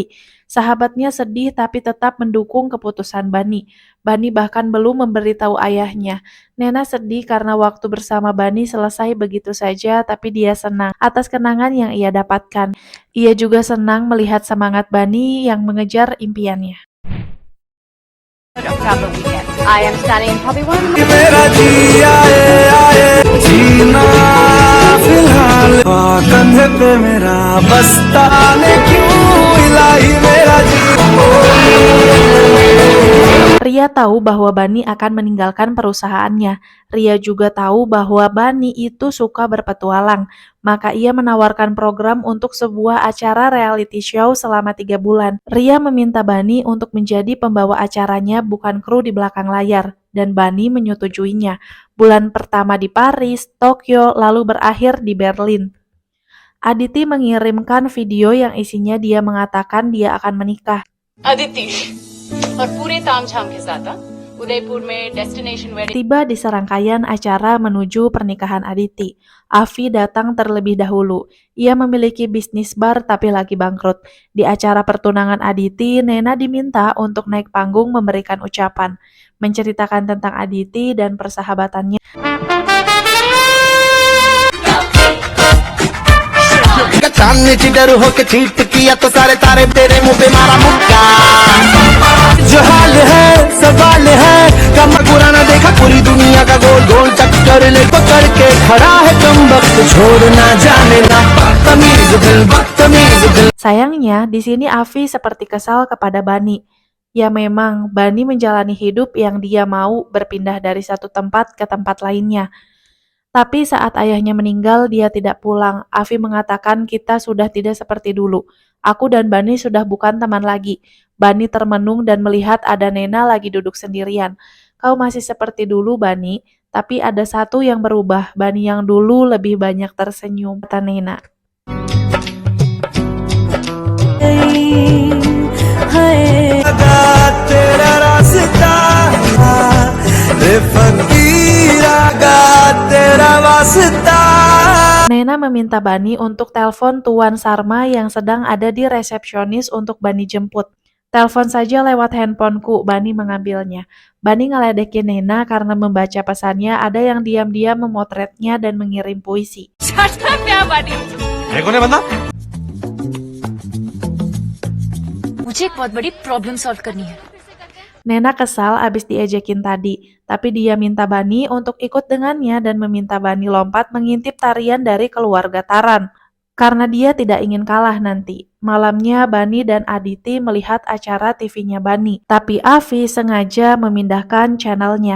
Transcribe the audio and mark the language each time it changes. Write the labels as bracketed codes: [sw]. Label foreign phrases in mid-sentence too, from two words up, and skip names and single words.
[id] Sahabatnya sedih tapi tetap mendukung keputusan Bani. Bani bahkan belum memberitahu ayahnya. Nena sedih karena waktu bersama Bani selesai begitu saja, tapi dia senang atas kenangan yang ia dapatkan. Ia juga senang melihat semangat Bani yang mengejar impiannya. [en] I am standing in probably one. [hi] मेरा जी आए आए जीना फिलहाल कंधे पे मेरा बस्ता ने क्यों इलाही मेरा जी. [id] Ria tahu bahwa Bani akan meninggalkan perusahaannya. Ria juga tahu bahwa Bani itu suka berpetualang. Maka ia menawarkan program untuk sebuah acara [en] reality show [id] selama 3 bulan. Ria meminta Bani untuk menjadi pembawa acaranya, bukan kru di belakang layar. Dan Bani menyetujuinya. Bulan pertama di Paris, Tokyo, lalu berakhir di Berlin. Aditi mengirimkan video yang isinya dia mengatakan dia akan menikah. [hi] अदिति और पूरे तामझाम के साथ उदयपुर में [en] destination wedding. [id] Tiba di serangkaian acara menuju pernikahan Aditi. Afi datang terlebih dahulu. Ia memiliki bisnis bar tapi lagi bangkrut. Di acara pertunangan Aditi, Nena diminta untuk naik panggung memberikan ucapan, menceritakan tentang Aditi dan persahabatannya. [hi] सामने चिडर होके चीट किया तो सारे तारे तेरे मुंह पे मारा मुक्का. जो हाल है सवाल है कमर पूरा ना देखा पूरी दुनिया का गोल गोल चक्कर ले पकड़ के खड़ा है कम वक्त छोड़ना जाने ना बदतमीज दिल बदतमीज दिल. [id] Sayangnya, di sini Afi seperti kesal kepada Bani. Ya memang, Bani menjalani hidup yang dia mau berpindah dari satu tempat ke tempat lainnya. Tapi saat ayahnya meninggal, dia tidak pulang. Afi mengatakan kita sudah tidak seperti dulu. Aku dan Bani sudah bukan teman lagi. Bani termenung dan melihat ada Nena lagi duduk sendirian. Kau masih seperti dulu, Bani, tapi ada satu yang berubah. Bani yang dulu lebih banyak tersenyum, kata Nena. [hi] लगा तेरा रास्ता रे फकीर लगा तेरा वास्ता. [id] Nena meminta Bani untuk telepon Tuan Sarma yang sedang ada di resepsionis untuk Bani jemput. Telepon saja lewat handphoneku, Bani mengambilnya. Bani ngeledekin Nena karena membaca pesannya ada yang diam-diam memotretnya dan mengirim puisi. [en] Shut up ya buddy. [hi] मुझे एक बहुत बड़ी [en] problem solve [hi] करनी है. [id] Nena kesal abis diejekin tadi, tapi dia minta Bani untuk ikut dengannya dan meminta Bani lompat mengintip tarian dari keluarga Taran. Karena dia tidak ingin kalah nanti. Malamnya Bani dan Aditi melihat acara TV-nya Bani, tapi Afi sengaja memindahkan channelnya.